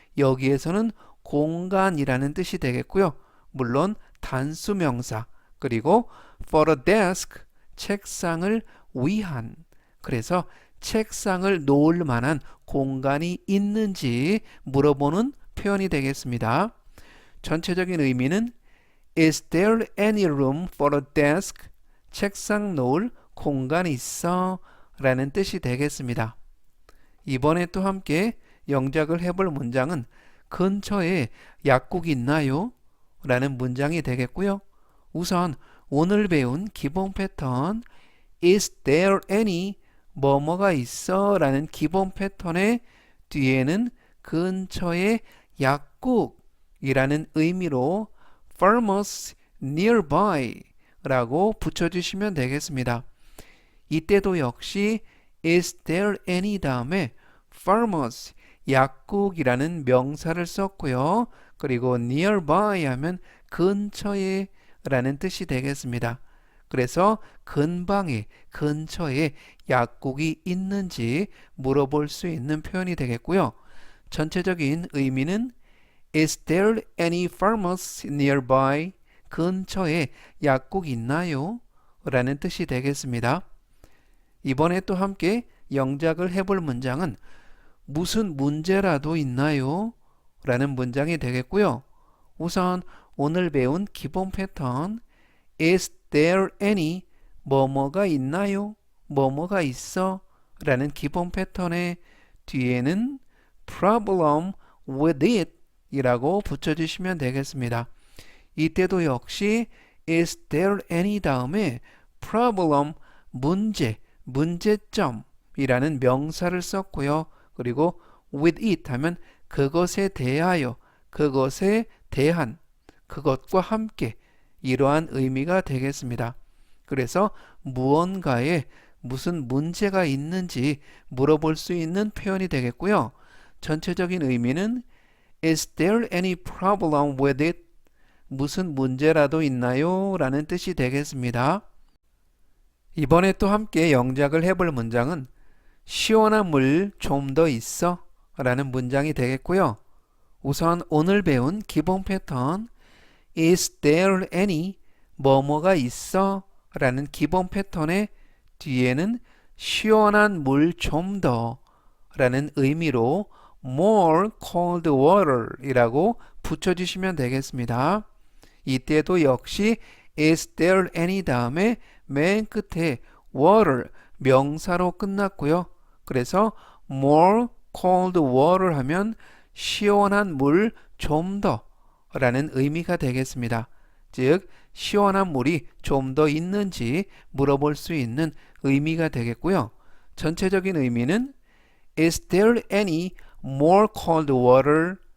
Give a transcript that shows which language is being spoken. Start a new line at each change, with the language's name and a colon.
Korean: 여기에서는 공간이라는 뜻이 되겠고요. 물론 단수 명사, 그리고
English: for a desk,
Korean: 책상을 위한, 그래서 책상을 놓을 만한 공간이 있는지 물어보는 표현이 되겠습니다. 전체적인 의미는
English: Is there any room for a desk?
Korean: 책상 놓을 공간이 있어? 라는 뜻이 되겠습니다. 이번에 또 함께 영작을 해볼 문장은 근처에 약국 있나요? 라는 문장이 되겠고요. 우선 오늘 배운 기본 패턴
English: Is there any?
Korean: 뭐뭐가 있어? 라는 기본 패턴의 뒤에는 근처에 약국이라는 의미로
English: pharmacy nearby
Korean: 라고 붙여주시면 되겠습니다. 이때도 역시
English: Is there any
Korean: 다음에 pharmacy, 약국이라는 명사를 썼고요. 그리고 nearby 하면 근처에 라는 뜻이 되겠습니다. 그래서 근방에, 근처에 약국이 있는지 물어볼 수 있는 표현이 되겠고요. 전체적인 의미는
English: Is there any pharmacy nearby?
Korean: 근처에 약국 있나요? 라는 뜻이 되겠습니다. 이번에 또 함께 영작을 해볼 문장은 무슨 문제라도 있나요? 라는 문장이 되겠고요. 우선 오늘 배운 기본 패턴
English: Is there any?
Korean: 뭐뭐가 있나요? 뭐뭐가 있어? 라는 기본 패턴의 뒤에는
English: problem with it
Korean: 이라고 붙여주시면 되겠습니다. 이때도 역시
English: Is there any
Korean: 다음에 problem, 문제, 문제점이라는 명사를 썼고요. 그리고
English: with it
Korean: 하면 그것에 대하여, 그것에 대한, 그것과 함께 이러한 의미가 되겠습니다. 그래서 무언가에 무슨 문제가 있는지 물어볼 수 있는 표현이 되겠고요. 전체적인 의미는
English: Is there any problem with it?
Korean: 무슨 문제라도 있나요? 라는 뜻이 되겠습니다. 이번에 또 함께 영작을 해볼 문장은 시원한 물 좀 더 있어? 라는 문장이 되겠고요. 우선 오늘 배운 기본 패턴
English: Is there any
Korean: 뭐뭐가 있어? 라는 기본 패턴의 뒤에는 시원한 물 좀 더 라는 의미로
English: more cold water
Korean: 이라고 붙여주시면 되겠습니다. 이때도 역시
English: is there any
Korean: 다음에 맨 끝에 water 명사로 끝났고요. 그래서
English: more cold water
Korean: 하면 시원한 물 좀 더 라는 의미가 되겠습니다. 즉 시원한 물이 좀 더 있는지 물어볼 수 있는 의미가 되겠고요. 전체적인 의미는
English: Is there any more cold water?